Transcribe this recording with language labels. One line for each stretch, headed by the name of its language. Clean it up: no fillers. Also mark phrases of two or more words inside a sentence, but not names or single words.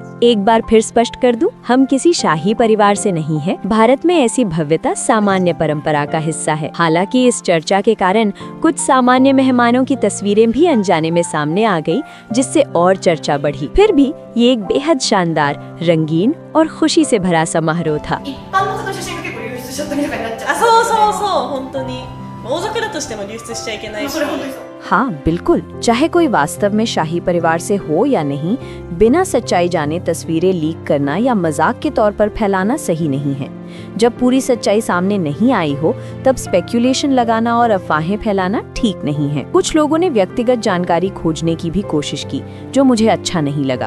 Hindi: एक बार फिर स्पष्ट कर दूं, हम किसी शाही परिवार से नहीं है। भारत में ऐसी भव्यता सामान्य परंपरा का हिस्सा है। हालांकि इस चर्चा के कारण कुछ सामान्य मेहमानों की तस्वीरें भी अनजाने में सामने आ गई, जिससे और चर्चा बढ़ी। फिर भी ये एक बेहद शानदार, रंगीन और खुशी से भरा समारोह था।
Japanese: 一般の方の写真が結構流出しちゃったりとかになっちゃう。あ、そうそうそう、本当に王族だとしても流出しちゃいけないし。それ本当にそう。
Hindi: हाँ बिल्कुल, चाहे कोई वास्तव में शाही परिवार से हो या नहीं, बिना सच्चाई जाने तस्वीरें लीक करना या मजाक के तौर पर फैलाना सही नहीं है। जब पूरी सच्चाई सामने नहीं आई हो तब स्पेक्यूलेशन लगाना और अफवाहें फैलाना ठीक नहीं है। कुछ लोगों ने व्यक्तिगत जानकारी खोजने की भी कोशिश की, जो मुझे अच्छा नहीं लगा।